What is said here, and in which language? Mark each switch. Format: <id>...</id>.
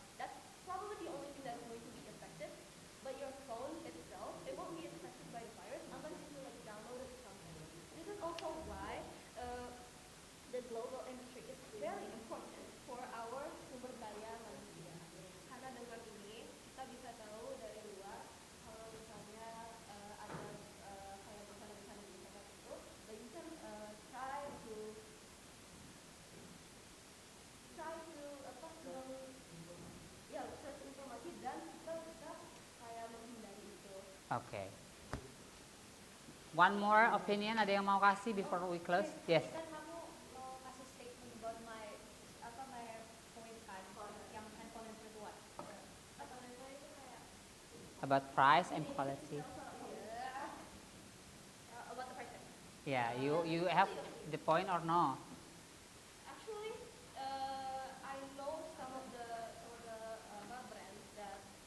<en>That's probably the only thing that's going to be affected. But your phone itself, it won't be affected by the virus unless you like downloaded something. This is also why the global industry is very important for our</en> <id>sumber daya manusia. Karena dengan ini kita bisa tahu dari luar kalau misalnya ada kayak bencana-bencana di internet itu,</id> <en>then you can try to</en> <id>apa ya search informasi dan kita bisa kayak menghindari itu.</id> <en>Okay. One more opinion,</en> <id>ada yang mau kasih</id> <en>before we close? Yes.</en> <id>Kan kamu mau kasih</id> <en>statement about my point</en> <id>kan yang handphone yang terbuat. Atau handphone itu kayak</id> <en>About price and quality. about the price. Yeah, you have the point or no? Actually, I know some of the brands that</en>